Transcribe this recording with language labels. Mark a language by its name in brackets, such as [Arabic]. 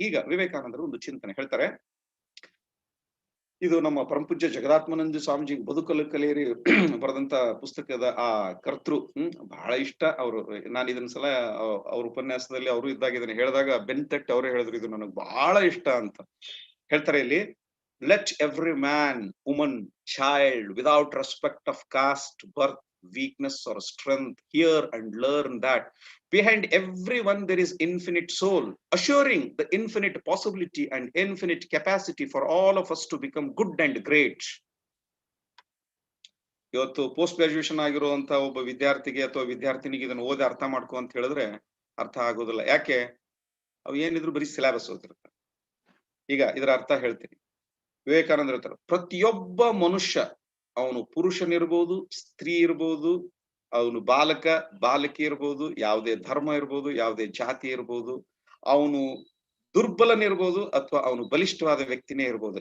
[Kannada] ಈಗ ವಿವೇಕಾನಂದರು ಒಂದು ಚಿಂತನೆ ಹೇಳ್ತಾರೆ. ಇದು ನಮ್ಮ ಪರಮಪೂಜ್ಯ ಜಗದಾತ್ಮಾನಂದ ಸ್ವಾಮೀಜಿ ಬದುಕಲು ಕಲಿಯಿರಿ ಬರೆದಂತ ಪುಸ್ತಕದ ಆ ಕರ್ತೃ. ಬಹಳ ಇಷ್ಟ ಅವರು. ನಾನು ಇದನ್ನ ಸಲ ಅವ್ರ ಉಪನ್ಯಾಸದಲ್ಲಿ ಅವರು ಇದ್ದಾಗ ಇದನ್ನ ಹೇಳಿದಾಗ ಬೆನ್ತೆಟ್ ಅವರೇ ಹೇಳಿದ್ರು, ಇದು ನನಗೆ ಬಹಳ ಇಷ್ಟ ಅಂತ ಹೇಳ್ತಾರೆ. [English] ಇಲ್ಲಿ let every man, woman, child, without respect of caste, birth, weakness or strength, hear and learn that behind everyone there is infinite soul, assuring the infinite possibility and infinite capacity for all of us to become good and great. [Kannada] ಇವತ್ತು post graduation ಆಗಿರುವಂತ ಒಬ್ಬ ವಿದ್ಯಾರ್ಥಿಗೆ ಅಥವಾ ವಿದ್ಯಾರ್ಥಿನಿಗೆ ಇದನ್ನು ಓದಿ ಅರ್ಥ ಮಾಡ್ಕೊ ಅಂತ ಹೇಳಿದ್ರೆ ಅರ್ಥ ಆಗೋದಿಲ್ಲ. ಯಾಕೆ? ಅವು ಏನಿದ್ರು ಬರೀ ಸಿಲೆಬಸ್ ಓದಿರ್ತಾರೆ. ಈಗ ಇದರ ಅರ್ಥ ಹೇಳ್ತೀನಿ. ವಿವೇಕಾನಂದರು ಹೇಳ್ತಾರೆ, ಪ್ರತಿಯೊಬ್ಬ ಮನುಷ್ಯ ಅವನು ಪುರುಷನಿರ್ಬೋದು, ಸ್ತ್ರೀ ಇರ್ಬೋದು, ಅವನು ಬಾಲಕ ಬಾಲಕಿ ಇರ್ಬೋದು, ಯಾವುದೇ ಧರ್ಮ ಇರ್ಬೋದು, ಯಾವುದೇ ಜಾತಿ ಇರ್ಬೋದು, ಅವನು ದುರ್ಬಲನಿರ್ಬೋದು ಅಥವಾ ಅವನು ಬಲಿಷ್ಠವಾದ ವ್ಯಕ್ತಿನೇ ಇರ್ಬೋದು.